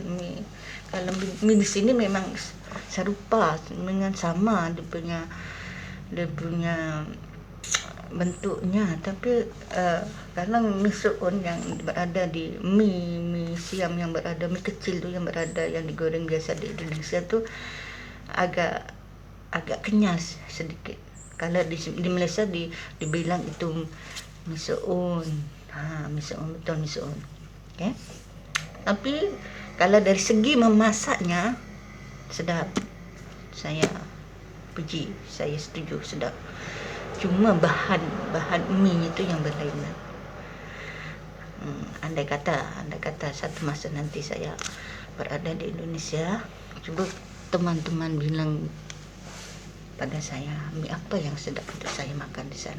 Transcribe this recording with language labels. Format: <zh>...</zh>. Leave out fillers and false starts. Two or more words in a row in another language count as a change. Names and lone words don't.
<ms>Kalau mie di sini memang serupa dengan sama dia punya bentuknya, tapi kalau mie soun yang berada di mie siam yang berada, mie kecil tu yang berada, yang digoreng biasa di Indonesia tu agak kenyal sedikit. Kalau di Malaysia dibilang itu mie soun. Mie soun, betul mie soun. Okay? Tapi kalau dari segi memasaknya sedap. Saya puji, saya setuju, sedap. Cuma bahan mie itu yang berlainan. Andai kata satu masa nanti saya berada di Indonesia, cuba teman-teman bilang pada saya mie apa yang sedap untuk saya makan di sana.</ms>